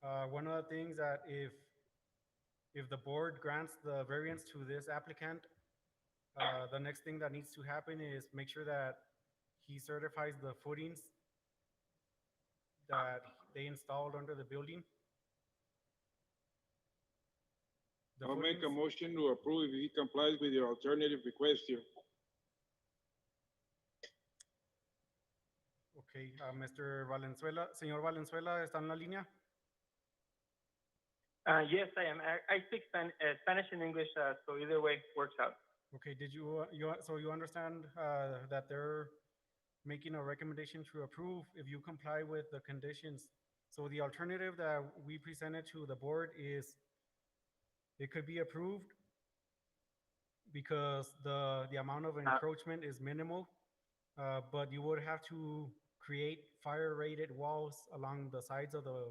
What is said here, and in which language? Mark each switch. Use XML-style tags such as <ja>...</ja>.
<en>One of the things that if the board grants the variance to this applicant, the next thing that needs to happen is make sure that he certifies the footings that they installed under the building. The I'll make a footings- motion to approve if he complies with your alternative request here. Okay, Mr.</en> <es>Valenzuela, señor Valenzuela, ¿está en la línea?</es> <en>Yes, I am. I speak Spanish and English, so either way works out. Okay, did so you understand that they're making a recommendation to approve if you comply with the conditions? So the alternative that we presented to the board is it could be approved because the amount of encroachment is minimal, but you would have to create fire-rated walls along the sides of</en>